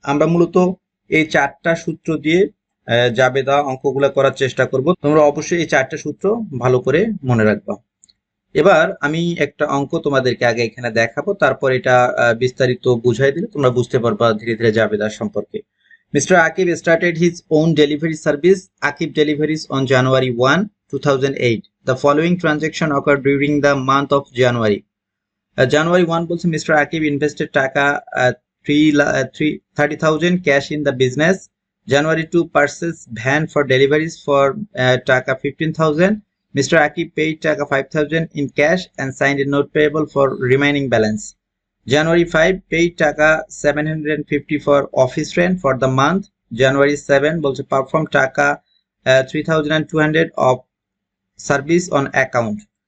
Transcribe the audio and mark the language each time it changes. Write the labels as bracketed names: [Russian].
[Bangla] আমরা মূলত এই চারটা সূত্র দিয়ে জাবেদা অঙ্কগুলো করার চেষ্টা করব। তোমরা অবশ্যই এই চারটা সূত্র ভালো করে মনে রাখবা। এবার আমি একটা অঙ্ক তোমাদেরকে আগে এখানে দেখাবো, তারপর এটা বিস্তারিত বুঝাই দিলে তোমরা বুঝতে পারবা ধীরে ধীরে জাবেদা সম্পর্কে। [English] Mr. Akib started his own delivery service, Akib Deliveries, on January 1, 2008. The following transaction occurred during the month of January. January 1 [Bangla] বলছে [English] Mister Akib invested taka 30,000 cash in the business. January 2 purchases van for deliveries for taka 15,000. Mr. Akib paid taka 5,000 in cash and signed a note payable for remaining balance. January 5 paid taka 750 for office rent for the month. January 7 [Bangla] বলছে [English] perform taka 3,200 of service on account.